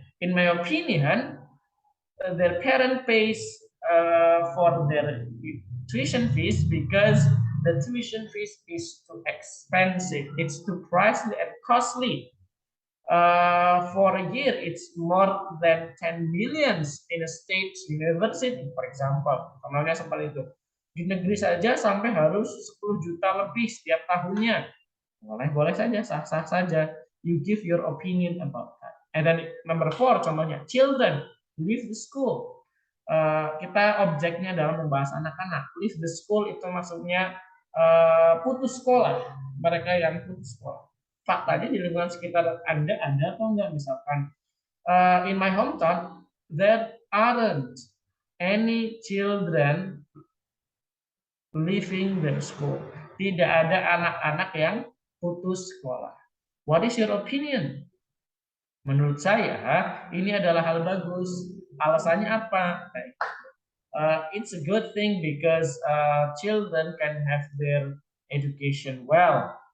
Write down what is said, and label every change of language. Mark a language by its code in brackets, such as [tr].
[en] In my opinion, their parent pays for their tuition fees because the tuition fees is too expensive. It's too pricey and costly. For a year, it's more than 10 millions in a state university, for example. [id] Contohnya seperti itu. Di negeri saja sampai harus 10 juta lebih setiap tahunnya. Boleh saja, sah-sah saja. [en] You give your opinion about that. And then number 4, [id] contohnya, [en] children leave the school. [id] Kita objeknya dalam membahas anak-anak. [en] Leave the school [id] itu maksudnya putus sekolah. Mereka yang putus sekolah. Faktanya di lingkungan sekitar Anda ada atau enggak? Misalkan [en] in my hometown there aren't any children leaving their school. [id] Tidak ada anak-anak yang putus sekolah. [en] What is your opinion? [id] Menurut saya ini adalah hal bagus. Alasannya apa? [en] It's a good thing because children can have their education well.